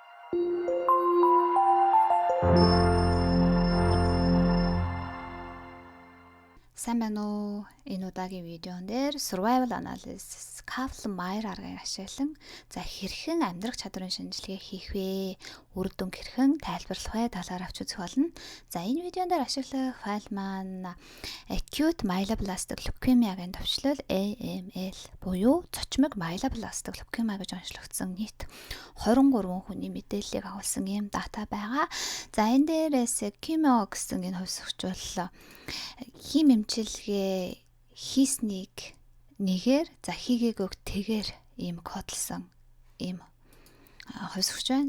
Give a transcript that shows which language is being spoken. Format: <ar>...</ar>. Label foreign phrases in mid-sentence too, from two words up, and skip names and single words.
<mn>Сайн байна уу? Энэ удаагийн видеон дээр</mn> <en>survival analysis</en> <mn>Kaplan-Meier аргыг ашиглан хэрхэн амьдрах чадрын шинжилгээ хийх вэ? Үр дүнг хэрхэн тайлбарлах вэ? Талаар авч үзэх болно. Энэ видеон дээр ашиглах файл маань</mn> <en>acute myeloblasttic leukemia-</en> <mn>гийн төвчлөл AML буюу цочмог</mn> <en>myeloblasttic leukemia</en> <mn>гэж онцлогдсон нийт 23 хүний мэдээллийг агуулсан ийм дата байгаа. Энэ дээрээс chemo гэсэн энэ хувьсгч бол хим эмчилгээ хийснийг нэгээр хийгээгүйг тэгээр ийм кодлсон ийм хувьсгч байна.</mn>